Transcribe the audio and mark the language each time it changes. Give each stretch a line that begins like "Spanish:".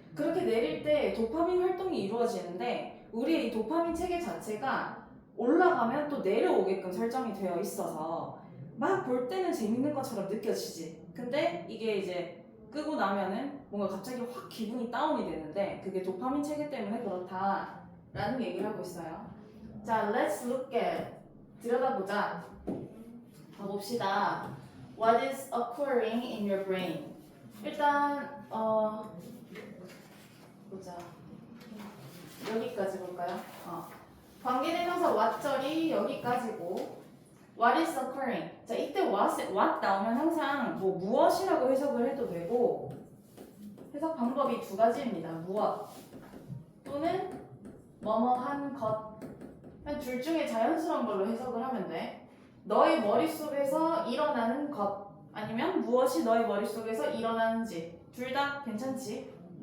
Korean: 그렇게 내릴 때 도파민 활동이 이루어지는데 우리의 이 도파민 체계 자체가 올라가면 또 내려오게끔 설정이 되어 있어서 막 볼 때는 재밌는 것처럼 느껴지지. 근데 이게 이제 끄고 나면은 뭔가 갑자기 확 기분이 다운이 되는데 그게 도파민 체계 때문에 그렇다라는 얘기를 하고 있어요. 자,
English: let's look at
Korean: 들여다보자. 봅시다.
English: What is occurring in your brain?
Korean: 일단 보자. 여기까지 볼까요? 관계대명사 what절이 여기까지고
English: What is occurring?
Korean: 자, 이때 what 나오면 항상 뭐 무엇이라고 해석을 해도 되고 해석 방법이 두 가지입니다. 무엇 또는 뭐뭐한 것. 둘 중에 자연스러운 걸로 해석을 하면 돼. 너의 머릿속에서 일어나는 것 아니면 무엇이 너의 머릿속에서 일어나는지 둘 다 괜찮지?